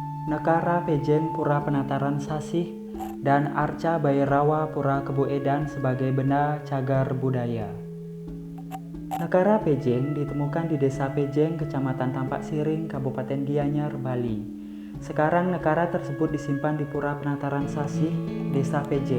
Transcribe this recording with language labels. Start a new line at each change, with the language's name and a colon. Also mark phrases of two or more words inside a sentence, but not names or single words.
Indonesian: Nekara Pejeng Pura Penataran Sasih, dan Arca Bhairawa Pura Kebu Edan sebagai benda cagar budaya. Nekara Pejeng ditemukan di Desa Pejeng, Kecamatan Tampak Siring, Kabupaten Gianyar, Bali. Sekarang nekara tersebut disimpan di Pura Penataran Sasih, Desa Pejeng.